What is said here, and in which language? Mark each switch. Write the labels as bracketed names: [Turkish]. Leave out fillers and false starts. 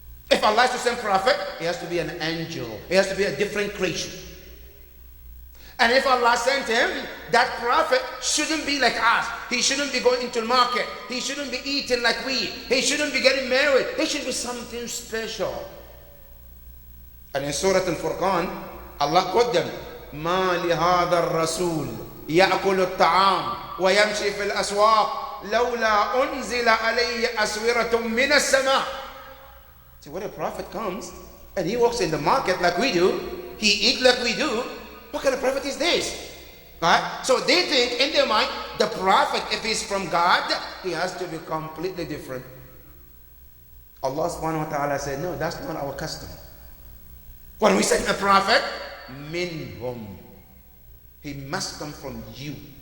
[English] If Allah is to send a prophet, he has to be an angel. He has to be a different creation. And if Allah sent him, that prophet shouldn't be like us. He shouldn't be going into the market. He shouldn't be eating like we. He shouldn't be getting married. He should be something special. And in Surah Al-Furqan, Allah quote them, [Arabic] مَا لِهَذَا الرَّسُولِ يأكل الطعام ويمشي في الأسواق لولا أنزل عليه أسورة من السماء. [English] See, when a prophet comes and he walks in the market like we do, he eats like we do, what kind of prophet is this? Right? So they think in their mind, the prophet, if he's from God, he has to be completely different. Allah subhanahu wa ta'ala said, no, that's not our custom. When we send a prophet, minhum, he must come from you.